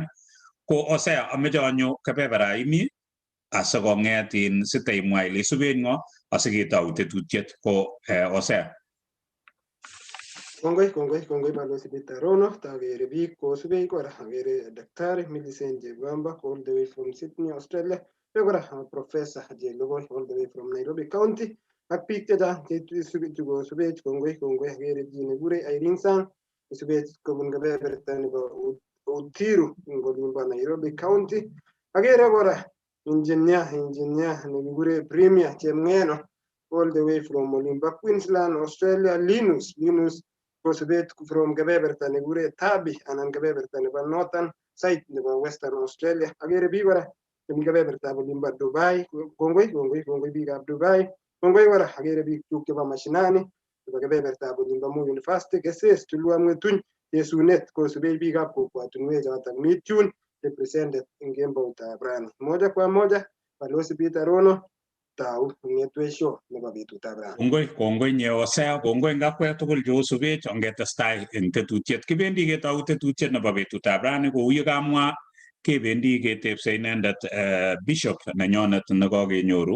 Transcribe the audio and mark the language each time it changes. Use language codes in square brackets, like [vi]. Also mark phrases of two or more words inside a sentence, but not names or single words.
[kln] Ko Hosea ameche anyo kebebera ini asikong'et in sitaimwa ile isuben ng'o asiketou tetutiet ko Hosea. Kongoi balozi Peter Rono, takere biik kosubei kora akere Daktari Millicent Jebamba [en] all the way from [kln] Sydney, Australia. Pe kora Professor Jelogoi [en] all the way from [kln] Nairobi County. Ak biik chechang cheisubichu kosubech kongoi akere chi nekure Irene Sang isubech kobun kebeberta nebo Uthiru ing olimbo Nairobi County. Akere kora engineer nekikure Premier Chemng'eno [en] all the way from [kln] olimbo Queensland, Australia. Linus kosubet from kebeberta nekure Tabi anan kebeberta nebo [en] Northern side [kln] nebo Western Australia. Akere biik kora chemi kebeberta olimbo Dubai. Kongoi biikab Dubai. Kongoi kora akere biik chuk chebo mashinani chebo kebeberta olimbo Moi University, Keses, Tulwa Mwetuny, Yesunet kosubei biikab kokwatunwek chotok mi tune represented eng kemboutab rani. [sw] Moja kwa moja [kln] balozi Peter Rono tau ng'etwesho nebo betutab rani. Kongoi nye Hosea, kongoi ngakwek tugul cheosubech ongetestai eng tetutiet. Kibendi ketou tetutiet nebo betutab rani kou ye kamwa kebendi ketepse inendet Bishop nenyonet nekakenyoru.